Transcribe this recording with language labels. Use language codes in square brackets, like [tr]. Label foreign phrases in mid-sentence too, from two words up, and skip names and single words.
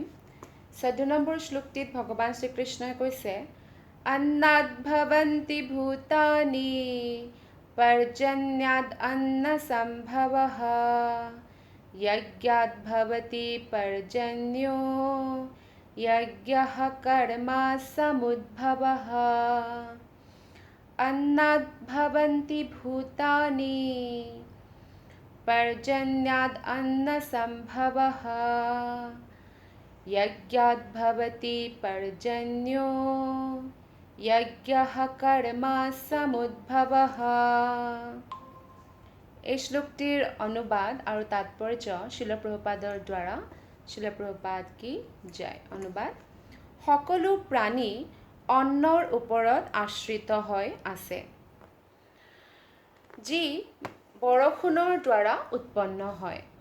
[as] 14 নম্বৰ শ্লোকটিত ভগৱান শ্ৰীকৃষ্ণই কৈছে, [sa] अन्नाद भवन्ति भूतानि पर्जन्याद अन्न सम्भवः यज्ञाद भवति पर्जन्यो यज्ञः कर्म समुद्भवः। अन्नाद् भवन्ति भूतानि पर्जन्याद् अन्नसम्भवः यज्ञाद् भवति पर्जन्यो यज्ञः कर्म समुद्भवः। [as] এই শ্লোকটিৰ অনুবাদ আৰু তাৎপৰ্য শিল প্ৰভুপাদৰ দ্বাৰা শিল প্ৰভুপাদ কি যায়। অনুবাদ: সকলো প্ৰাণী অন্নৰ ওপৰত আশ্ৰিত হৈ আছে, যি বৰষুণৰ দ্বাৰা উৎপন্ন হয়।